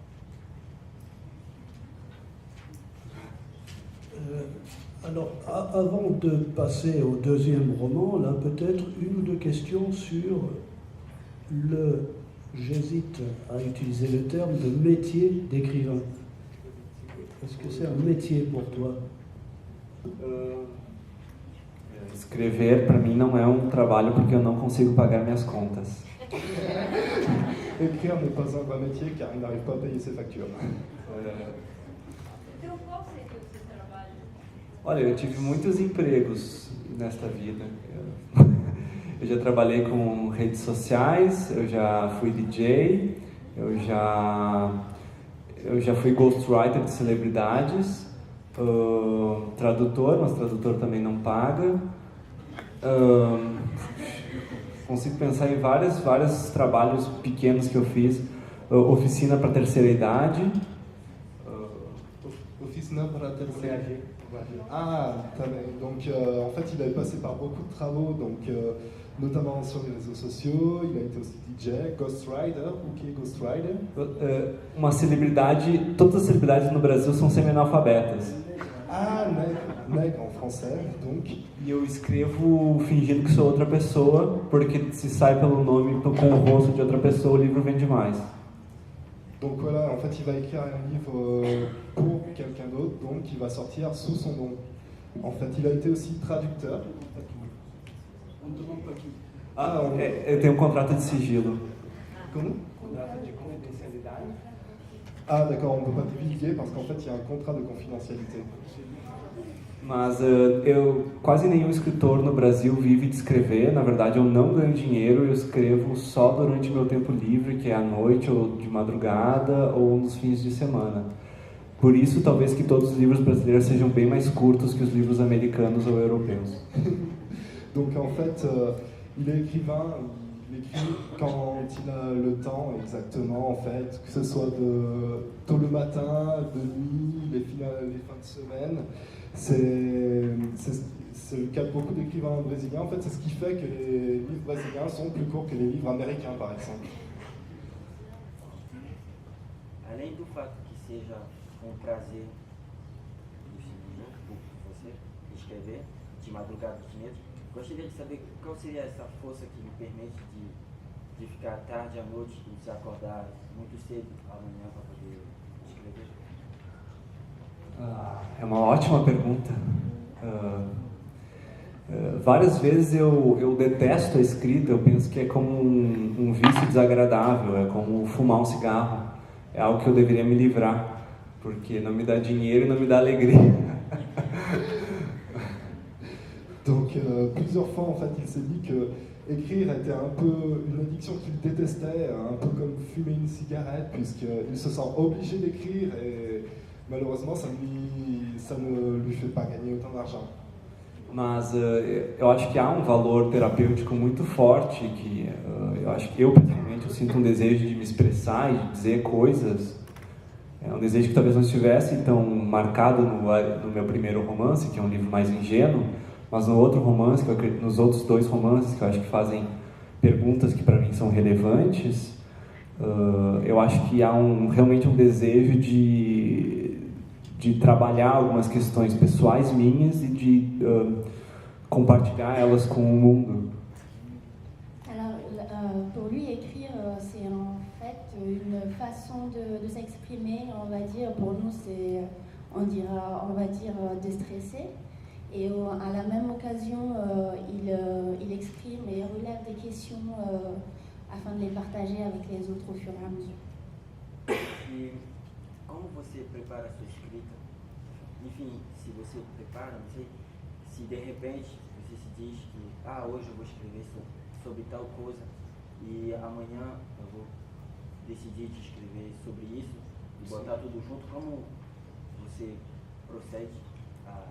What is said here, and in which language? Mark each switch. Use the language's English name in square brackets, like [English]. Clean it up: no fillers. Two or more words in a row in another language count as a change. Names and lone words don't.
[French] Alors, avant de passer au deuxième roman, là, peut-être une ou deux questions sur j'hésite à utiliser le terme de métier d'écrivain. Est-ce que c'est un métier pour toi? [Portuguese] Escrever, para mim, não é trabalho porque eu não consigo pagar minhas contas. [French] Écrire n'est pas un vrai métier car il n'arrive pas à payer ses factures. [Portuguese] Olha, eu tive muitos empregos nesta vida. Eu já trabalhei com redes sociais, eu já fui DJ, eu já fui ghostwriter de celebridades, tradutor, mas tradutor também não paga. Consigo pensar em vários trabalhos pequenos que eu fiz. Oficina para terceira idade. Oficina para terceira idade. [French] Ah, donc en fait il avait passé par beaucoup de travaux, donc notamment sur les réseaux sociaux, il a été aussi DJ, Ghostwriter. [Portuguese] O que é Ghostwriter? Uma celebridade, todas as celebridades no Brasil são semi-analfabetas. [French] Ah, nègre en français, donc. [Portuguese] E eu escrevo fingindo que sou outra pessoa, porque se sai pelo nome com o rosto de outra pessoa, o livro vende mais. [French] Donc voilà, en fait, il va écrire un livre pour quelqu'un d'autre, donc il va sortir sous son nom. En fait, il a été aussi traducteur. On ne demande pas qui. [Portuguese] Eu tenho contrato de sigilo. [French] Comment? [Portuguese] Contrato de confidencialidade. [French] Ah, d'accord, on ne peut pas divulguer parce qu'en fait, il y a un contrat de confidentialité. [Portuguese] Mas quase nenhum escritor no Brasil vive de escrever. Na verdade, eu não ganho dinheiro, eu escrevo só durante meu tempo livre, que é à noite ou de madrugada ou nos fins de semana. Por isso, talvez que todos os livros brasileiros sejam bem mais curtos que os livros americanos ou europeus. [French] Donc en fait, il est écrivain, il écrit quand il a le temps exactement, en fait, que ce soit tôt le matin, de nuit, les fins de semaine. C'est le cas de beaucoup d'écrivains brésiliens. En fait, c'est ce qui fait que les livres brésiliens sont plus courts que les livres américains, par exemple. [Portuguese] Além do fato que seja prazer por você escrever de madrugada de noite, gostaria de saber qual seria essa força que me permite de ficar tarde à noite e se acordar muito cedo amanhã para poder escrever. É uma ótima pergunta. Várias vezes eu detesto a escrita, eu penso que é como um vício desagradável, é como fumar um cigarro. É algo que eu deveria me livrar, porque não me dá dinheiro e não me dá alegria. [French] Donc plusieurs fois en fait il s'est dit que écrire était un peu une addiction qu'il détestait, un peu comme fumer une cigarette, puisqu'il se sent obligé d'écrire et malheureusement ça ne lui fait pas gagner autant d'argent. [Portuguese] Mas eu acho que há um valor terapêutico muito forte, que eu acho que eu pessoalmente eu sinto um desejo de me expressar e de dizer coisas. É um desejo que talvez não estivesse tão marcado no meu primeiro romance, que é um livro mais ingênuo, mas no outro romance, nos outros dois romances que eu acho que fazem perguntas que para mim são relevantes, eu acho que há realmente um desejo de trabalhar algumas questões pessoais minhas e de compartilhar elas com o mundo. [French] une façon de s'exprimer, on va dire, pour nous c'est, on va dire, déstressé. Et à la même occasion, il exprime et relève des questions afin de les partager avec les autres au fur et à mesure. [Portuguese] E como você prepara a sua escrita? Enfim, se você prepara, não sei, se de repente você se diz que hoje eu vou escrever sobre tal coisa e amanhã eu vou decidir de escrever sobre isso e botar tudo junto, como você procede a...